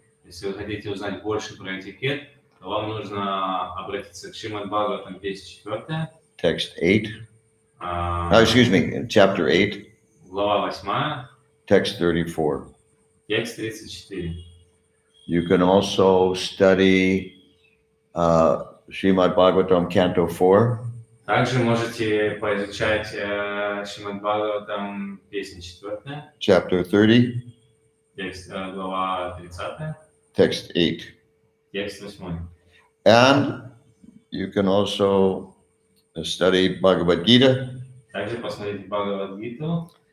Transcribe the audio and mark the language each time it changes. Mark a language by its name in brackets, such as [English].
[Russian] Если вы хотите узнать больше про этикет, то вам нужно обратиться к Шримад Бхагаватам, песня 4. [English] Text 8. Excuse me, chapter 8, [Russian] Глава 8, [English] text 34. [Russian] текст 34. [English] You can also study Srimad Bhagavatam, Canto 4. [Russian] Также можете поизучать Шримад Бхагаватам, песня 4, [English] Chapter 30, [Russian] текст, глава 30, [English] text 8. [Russian] текст 8. [English] And you can also study Bhagavad Gita, [Russian] Также посмотрите Бхагавад-гиту,